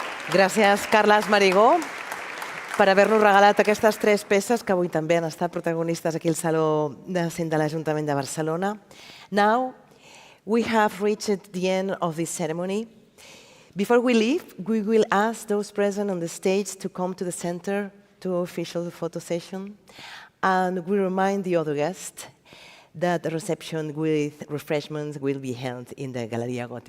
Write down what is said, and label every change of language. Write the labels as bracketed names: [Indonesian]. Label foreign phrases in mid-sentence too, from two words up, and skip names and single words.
[Catalan] Gràcies, Carles Marigó, per haver-nos regalat aquestes 3 peces que avui també han estat protagonistes aquí al Saló de Cent de l'Ajuntament de Barcelona. [English] Now, we have reached the end of this ceremony. Before we leave, we will ask those present on the stage to come to the center to official photo session. And we remind the other guests that the reception with refreshments will be held in the Galleria Gótica.